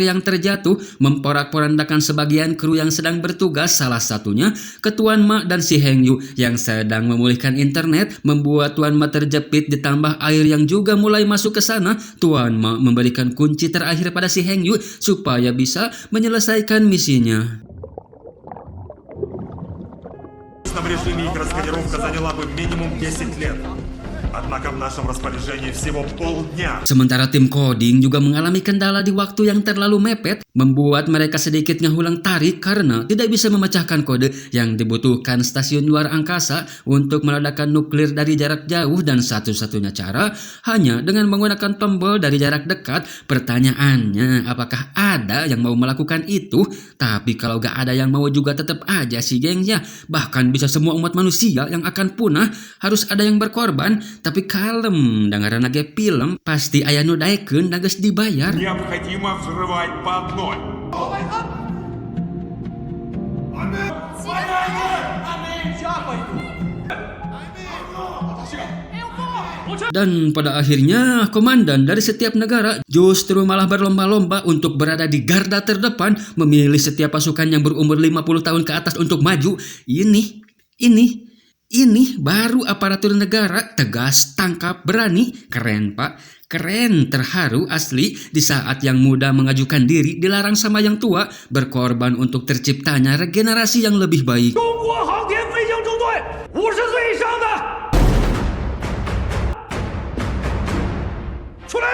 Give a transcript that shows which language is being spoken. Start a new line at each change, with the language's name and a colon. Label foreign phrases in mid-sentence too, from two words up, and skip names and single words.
Indonesian: yang terjatuh memporak-porandakan sebagian kru yang sedang bertugas, salah satunya ke Tuan Ma dan si Heng Yu yang sedang memulihkan internet, membuat Tuan Ma terjepit ditambah air yang juga mulai masuk ke sana. Tuan Ma memberikan kunci terakhir pada si Heng Yu supaya bisa menyelesaikan misinya.
Russian: Снаряжение и раскодировка заняла бы минимум 10 лет. Однако в нашем распоряжении всего полдня.
Indonesian: Sementara tim coding juga mengalami kendala di waktu yang terlalu mepet, membuat mereka sedikit ngehulang tarik karena tidak bisa memecahkan kode yang dibutuhkan stasiun luar angkasa untuk meledakkan nuklir dari jarak jauh, dan satu-satunya cara hanya dengan menggunakan tombol dari jarak dekat. Pertanyaannya, apakah ada yang mau melakukan itu? Tapi kalau gak ada yang mau juga tetap aja sih geng ya. Bahkan bisa semua umat manusia yang akan punah, harus ada yang berkorban. Tapi kalem, dengaran lagi film,
Sundanese: pasti aya nu daekeun da geus dibayar.
Russian: Необходимо взрывать по одной.
Indonesian: Dan pada akhirnya, komandan dari setiap negara justru malah berlomba-lomba untuk berada di garda terdepan, memilih setiap pasukan yang berumur 50 tahun ke atas untuk maju. Ini baru aparatur negara, tegas, tangkap, berani. Keren pak, keren, terharu asli. Di saat yang muda mengajukan diri dilarang sama yang tua, berkorban untuk terciptanya regenerasi yang lebih baik.
Chinese: 中国航天飞行中队50岁以上的出来！